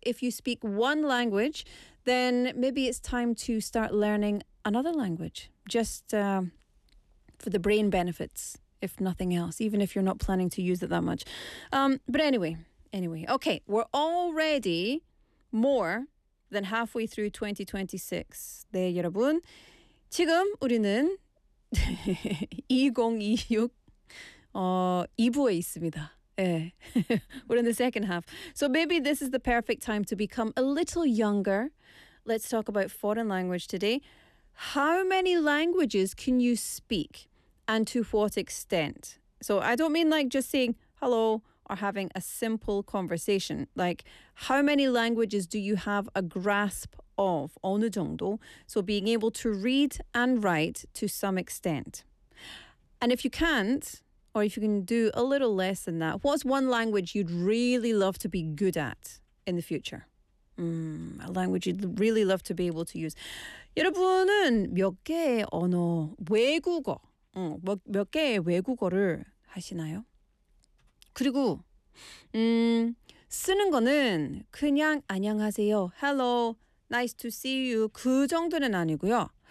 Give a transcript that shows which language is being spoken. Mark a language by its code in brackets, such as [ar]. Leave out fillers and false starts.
[en] If you speak one language, then maybe it's time to start learning another language, just for the brain benefits, if nothing else, even if you're not planning to use it that much. But anyway, okay, we're already more than halfway through 2026. [ko] 네, 여러분, 지금 우리는 2026 2부에 있습니다. [en] Yeah. We're in the second half. So maybe this is the perfect time to become a little younger. Let's talk about foreign language today. How many languages can you speak and to what extent? So I don't mean like just saying hello or having a simple conversation. Like, how many languages do you have a grasp of? [ko] 어느 정도? [en] So being able to read and write to some extent. And if you can't, or if you can do a little less than that, what's one language you'd really love to be good at in the future? A language you'd really love to be able to use. [ko] 여러분은 몇 개의 언어, 외국어, 몇 개의 외국어를 하시나요? 그리고 쓰는 거는 그냥 안녕하세요, [en] hello, nice to see you, [ko] 그 정도는 아니고요.